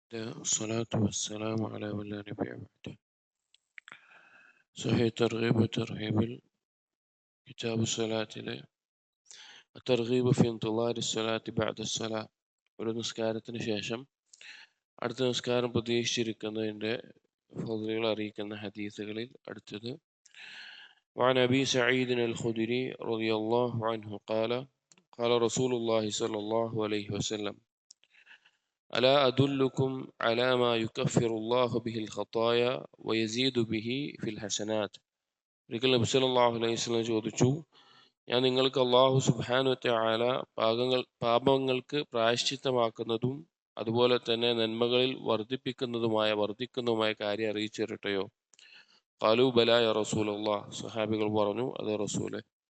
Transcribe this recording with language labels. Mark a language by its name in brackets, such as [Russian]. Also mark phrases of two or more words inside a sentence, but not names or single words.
[Arabic] والصلاة والسلام على من لا نبي بعده. صحيح ترغيب وترهيب كتاب الصلاة الترغيب في انتظار الصلاة بعد الصلاة. [Malayalam] ഒരു നിസ്കാരത്തിന് ശേഷം അടുത്ത നിസ്കാരം പ്രതീക്ഷിച്ചിരിക്കുന്നതിൻ്റെ ഫضലുകൾ അറിയിക്കുന്ന ഹദീസുകളിൽ അടുത്തത് [Arabic] وعن أبي سعيد الخدري رضي الله عنه قال قال رسول الله صلى الله عليه وسلم ألا أدلكم على ما يكفر الله به الخطايا ويزيد به في الحسنات. [Malayalam] ഒരിക്കൽ നബി [Arabic] صلى الله عليه وسلم [Malayalam] ചോദിച്ചു, ഞാൻ നിങ്ങൾക്ക് [Arabic] الله سبحانه وتعالى [Malayalam] പാപങ്ങൾക്ക് പ്രായശ്ചിത്തമാക്കുന്നതും അതുപോലെ തന്നെ നന്മകളിൽ വർദ്ധിക്കുന്നതുമായ കാര്യം അറിയിച്ചു തരട്ടെയോ? [Arabic] قالوا بلى يا رسول الله. [Malayalam] സ്വഹാബികൾ പറഞ്ഞു, അതെ റസൂലേ.